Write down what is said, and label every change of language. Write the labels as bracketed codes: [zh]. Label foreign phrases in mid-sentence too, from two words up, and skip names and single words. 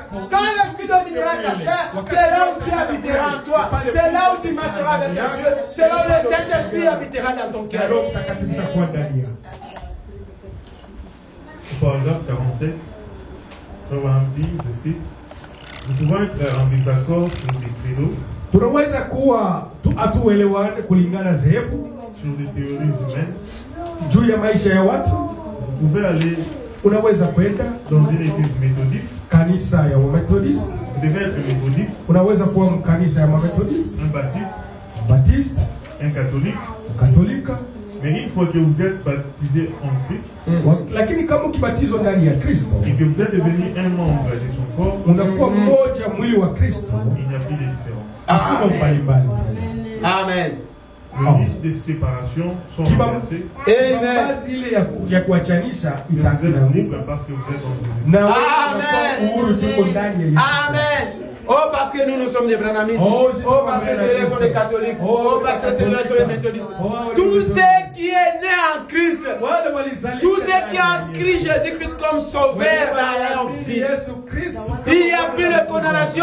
[fr] Quand l'esprit dominera ta chair, c'est là où tu habiteras en toi. C'est là où tu marcheras avec Dieu. C'est là où le Saint-Esprit habitera dans ton cœur. Par exemple, 47, on dit, je cite, nous pouvons être en désaccord sur des créneaux, [sw] tunaweza kuwa hatuelewane kulingana zehebu [fr] sur des théories humaines. [sw] Juu ya maisha ya watu. [fr] Vous pouvez aller [sw] unaweza kwenda [fr] dans une église méthodiste, [sw] kanisa ya Wamethodist. [fr] vous devez être méthodiste, [sw] Unaweza kuwa mkanisa ya Wamethodist, [fr] un baptiste, [sw] Baptiste, [fr] un catholique, [sw] Katolika. [fr] mais il faut que vous êtes baptisé en Christ. [sw] Lakini kama ukibatizwa ndani ya Kristo [fr] Et que vous êtes devenu un membre de son corps, [sw] unakuwa mmoja mwili wa Kristo, [fr] il n'y a plus de différence. [sw] hakuna mbalimbali. Amen. [fr] Les listes de séparation sont renversées. [sw] Basi ile ya kuachanisha [fr] Vous [sw] itaki [fr] êtes [sw] na Mungu. [fr] libre parce que vous êtes en Jésus. [sw] Na Amen. uhuru tuko ndani ya Yesu. Amen. [fr] Oh, parce que nous sommes des branamistes. Oh, Oh, parce que ceux-là sont des catholiques. Oh, parce que ceux-là sont les méthodistes. Tout ce qui est né en Christ, tout ce qui a en Christ Jésus-Christ comme sauveur dans leur vie, il n'y a plus de condamnation.